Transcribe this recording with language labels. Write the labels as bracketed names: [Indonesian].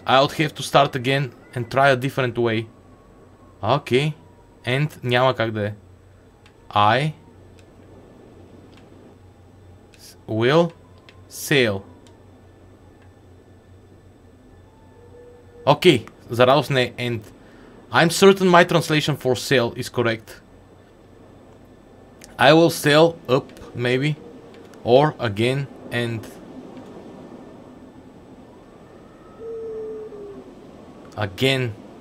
[English] I'll have to start again and try a different way. Okay. And [Bulgarian] няма как да е. [English] I will sail. Okay. [Bulgarian] За радост не е end. [English] I'm certain my translation for sail is correct. I will sail up, maybe. Or again and... Again.